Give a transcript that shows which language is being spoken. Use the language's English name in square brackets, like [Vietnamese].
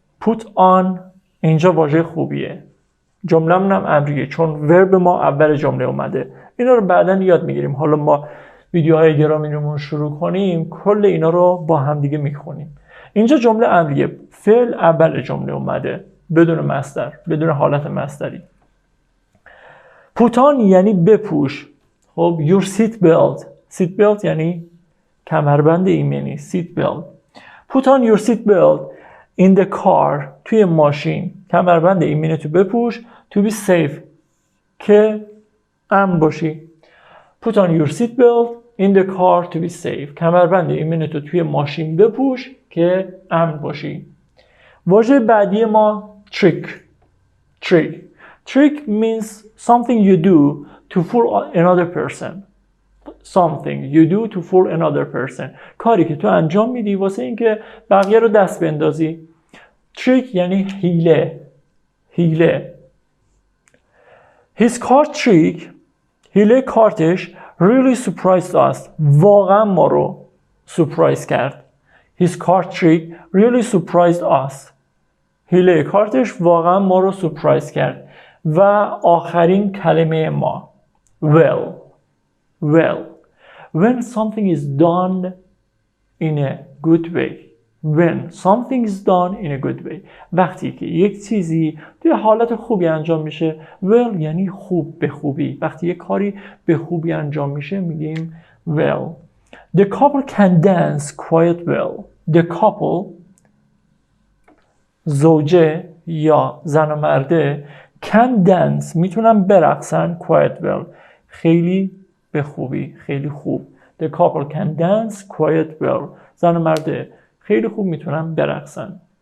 [English] Put on [Persian] اینجا واژه خوبیه. جمله‌مون هم امریه چون ورب ما اول جمله اومده. اینا رو بعداً یاد میگیریم. حالا ما ویدیوهای گرامرمون شروع کنیم کل اینا رو با هم دیگه میخونیم. اینجا جمله امریه، فعل اول جمله اومده بدون مصدر، بدون حالت مصدری. [English] Put on [Persian] یعنی بپوش. خب [English] your seat belt. [Persian] seat belt یعنی کمربند ایمنی. [English] seat belt. Put on your seat belt in the car. [Persian] توی ماشین کمربند ایمنی تو بپوش [English] to be safe [Persian] که امن باشی. [English] Put on your seat belt in the car to be safe. [Persian] کمربند ایمنی تو توی ماشین بپوش که امن باشی. واژه بعدی ما trick. [English] trick. trick means something you do to fool another person. something you do to fool another person. [Persian] کاری که تو انجام میدی واسه اینکه بقیه رو دست بندازی. trick یعنی حیله. حیله. [English] His card trick. [Persian] حیله کارتش [English] really surprised us. [Persian] واقعا ما رو surprise کرد. [English] His card trick really surprised us. [Persian] حیله کارتش واقعا ما رو surprise کرد. و آخرین کلمه ما well. [English] well. When something is done in a good way. When something is done in a good way. [Persian] وقتی که یک چیزی توی حالت خوبی انجام میشه. well یعنی خوب، به خوبی. وقتی یک کاری به خوبی انجام میشه میگیم well. [English] The couple can dance quite well. The couple [Persian] زوجه یا زن و مرده [English] can dance [Persian] میتونن برقصن [English] quite well [Persian] خیلی به خوبی، خیلی خوب. [English] The couple can dance quite well. [Persian] زن و مرده خیلی خوب میتونن برقصن.